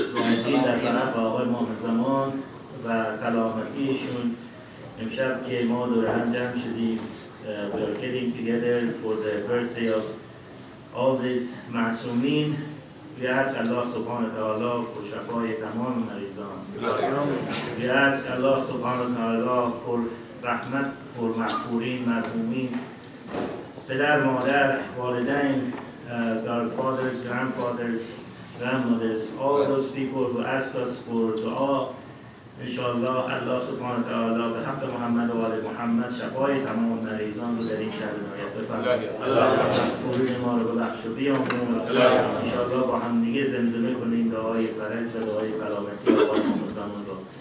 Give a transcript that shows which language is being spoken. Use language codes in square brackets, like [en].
[fa] عجل در طرف آقای امام زمان و سلامتیشون. امشب که ما دور هم جمع شدیم [en] we are getting together for the birthday of all these [fa] معصومین. [en] We ask Allah subhanahu wa ta'ala for [fa] شفای تمام مریضان. [en] We ask Allah subhanahu wa ta'ala for رحمت for [fa] مغفورین مرحومین، پدر مادر والدین، [en] our fathers, grandfathers, grandmothers, all those people who ask us for dua. [fa] انشاءالله الله سبحانه و تعالی به حق محمد و آل محمد شفای تمام مریضان رو در این شهر عنایت بفرماید. الله مغفورین ما رو ببخش و بیامرزون. انشاءالله با هم دیگه زمزمه کنیم دعای فرج و دعای سلامتی آقای امام زمان رو.